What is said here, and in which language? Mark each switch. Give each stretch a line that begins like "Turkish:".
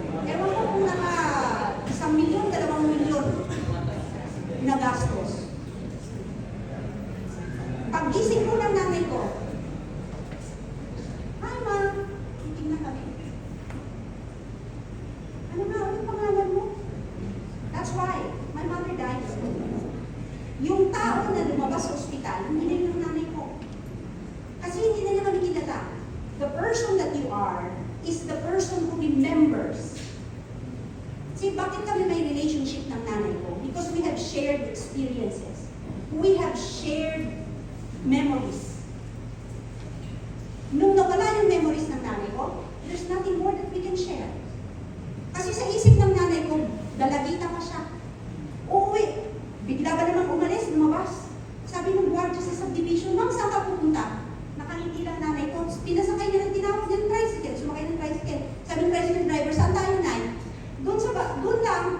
Filipino: Ewan ko kung naka 1 milyon, 2 milyon na gastos. Paggising ko ng nanay ko, hi ma, titignan kami. Ano nga, ano pangalan mo?
English: That's why my mother died.
Filipino: Yung tao na lumabas sa ospital, hindi na yung nanay ko. Kasi hindi na niya kami kilala.
English: The person that you are is the person who remembers.
Filipino: See, bakit kami may relationship ng nanay ko?
English: Because we have shared experiences. We have shared memories.
Filipino: Nung nawala yung
English: memories
Filipino: ng nanay ko,
English: there's nothing more that we can share.
Filipino: Kasi sa isip ng nanay ko, dalagita pa siya. Uuwi. Bigla ba naman umalis, lumabas? Sabi ng guardia sa subdivision, ma'am, saan ka pupunta? Nakangiti lang nanay ko. Pinasakay niya ng tinawag niya ng tricycle. Sumakay ng tricycle. Sabi ng tricycle driver, saan tayo, Nay? Doon lang.